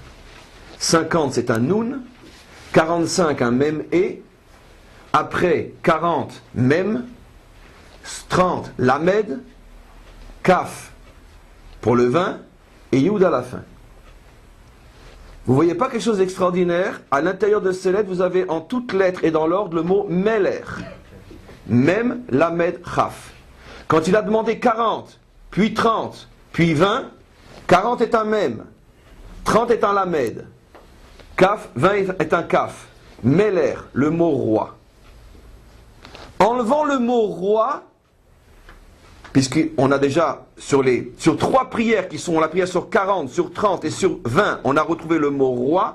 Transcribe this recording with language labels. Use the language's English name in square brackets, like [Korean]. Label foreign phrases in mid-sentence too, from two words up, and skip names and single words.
[French] 50 c'est un noun, 45 un même et, après 40 même, 30 lamed, kaf pour le 20 et yud à la fin. Vous voyez pas quelque chose d'extraordinaire? À l'intérieur de ces lettres, vous avez en toutes lettres et dans l'ordre le mot meler. Mem, lamed, chaf. Quand il a demandé 40, puis 30, puis 20, 40 est un mem, 30 est un lamed, kaf, 20 est un kaf. Meler, le mot roi. Enlevant le mot roi, puisqu'on a déjà sur 3 prières qui sont la prière sur 40, sur 30 et sur 20, on a retrouvé le mot roi.